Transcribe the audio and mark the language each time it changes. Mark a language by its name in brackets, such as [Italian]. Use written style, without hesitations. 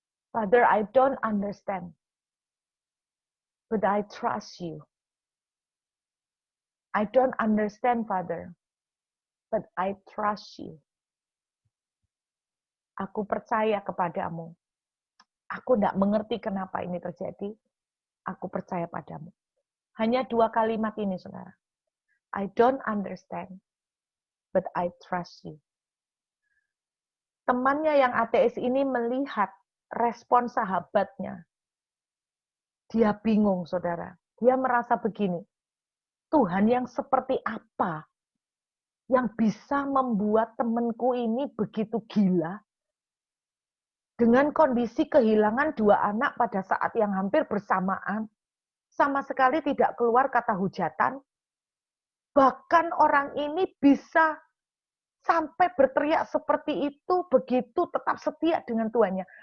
[English] Father, I don't understand, but I trust you. I don't understand, Father, but I trust you. [Indonesian] Aku percaya kepadamu. Aku tidak mengerti kenapa ini terjadi. Aku percaya padamu. Hanya 2 kalimat ini, saudara. [English] I don't understand, but I trust you. [Indonesian] Temannya yang ateis ini melihat respon sahabatnya. Dia bingung, saudara. Dia merasa begini. Tuhan yang seperti apa yang bisa membuat temanku ini begitu gila dengan kondisi kehilangan 2 anak pada saat yang hampir bersamaan, sama sekali tidak keluar kata hujatan, bahkan orang ini bisa sampai berteriak seperti itu, begitu tetap setia dengan Tuhannya.